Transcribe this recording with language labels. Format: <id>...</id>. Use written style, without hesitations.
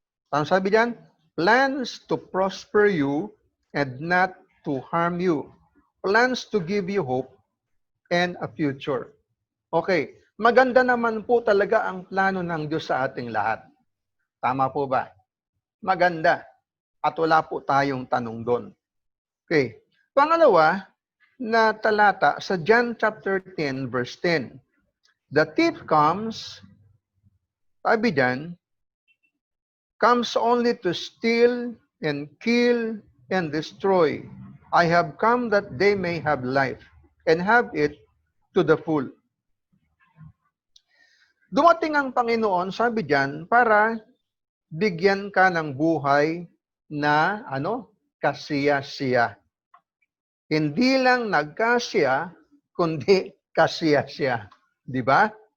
<tl>Ang sabi diyan,</tl> <en>plans to prosper you and not to harm you. Plans to give you hope and a future.</en> <tl>Okay, maganda naman po talaga ang plano ng Diyos sa ating lahat. Tama po ba? Maganda. At wala po tayong tanong doon. Okay. Pangalawa na talata sa John chapter 10 verse 10.</tl> <en>The thief comes,</en> <tl>sabi diyan,</tl> <en>comes only to steal and kill and destroy. I have come that they may have life and have it to the full.</en> <tl>Dumating ang Panginoon, sabi diyan, para bigyan ka ng buhay na kasiya-siya. Hindi lang nagkasiya, kundi kasiya-siya. Di ba?</tl>